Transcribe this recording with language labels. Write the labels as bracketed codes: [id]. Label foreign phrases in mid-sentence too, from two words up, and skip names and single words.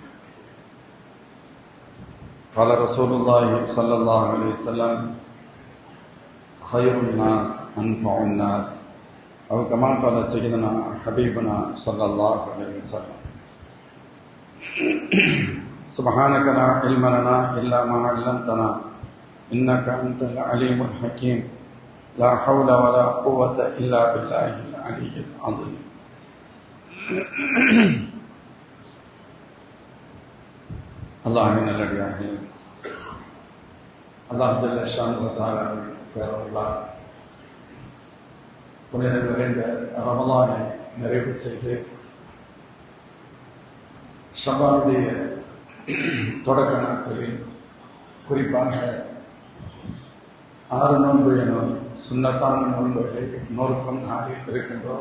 [ar] قال رسول الله صلى الله عليه وسلم: خير الناس أنفع الناس، أو كما قال سيدنا حبيبنا صلى الله عليه وسلم. سبحانك لا علم لنا إلا ما علمتنا إنك أنت العليم الحكيم. لا حول ولا قوة إلا بالله العلي العظيم. [ta] அல்லாஹ்வின் நல்லடியார்களே, அல்லாஹ் [ar] جل شأنه وتعالى [ta] பேரருளால் புனிதம் நிறைந்த ரமலானை நிறைவு செய்து ஷஅபானுடைய தொடக்க நாட்களில் குறிப்பாக 6 நோன்பு எனும் சுன்னத்தான நோன்புகளை நோக்கம் நாளில் இருக்கின்றோம்.